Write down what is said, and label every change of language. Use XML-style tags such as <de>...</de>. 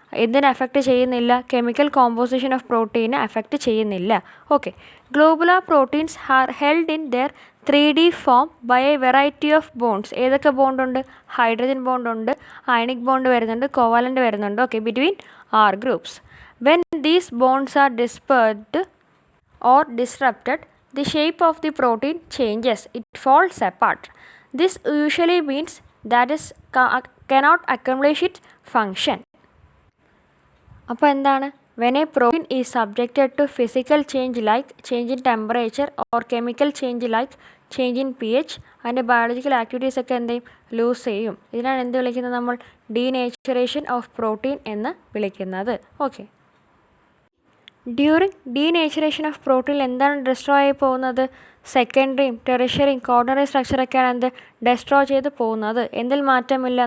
<ml>എന്തിനെ അഫക്റ്റ് ചെയ്യുന്നില്ല? Chemical composition of പ്രോട്ടീനെ affect ചെയ്യുന്നില്ല.</ml> <en>Okay, globular proteins are held in their 3D form by a variety of bonds.</en> <ml>ഏതൊക്കെ ബോണ്ടുണ്ട്? Hydrogen ബോണ്ടുണ്ട്, ionic bond വരുന്നുണ്ട്, covalent വരുന്നുണ്ട്.</ml> <en>Okay, between R groups. When these bonds are dispersed or disrupted, the shape of the protein changes, it falls apart. This usually means that it cannot accomplish its function.</en> <ml>അപ്പോൾ എന്താണ്?</ml> <en>When a protein is subjected to physical change like change in temperature or chemical change like change in pH,</en> <ml>അതിൻ്റെ biological activities ഒക്കെ എന്ത് ചെയ്യും? Loose ചെയ്യും. ഇതിനാണ് എന്ത് വിളിക്കുന്നത് നമ്മൾ? ഡീനേച്ചറേഷൻ ഓഫ് പ്രോട്ടീൻ എന്ന് വിളിക്കുന്നത്. Okay, during denaturation of protein എന്താണ് ഡെസ്ട്രോയ് ആയി പോകുന്നത്? സെക്കൻഡറിയും ടെറിഷറിയും കോർഡിനറി സ്ട്രക്ചറൊക്കെയാണ് എന്ത് ഡെസ്ട്രോയ് ചെയ്ത് പോകുന്നത്. എന്തിൽ മാറ്റമില്ല?</ml>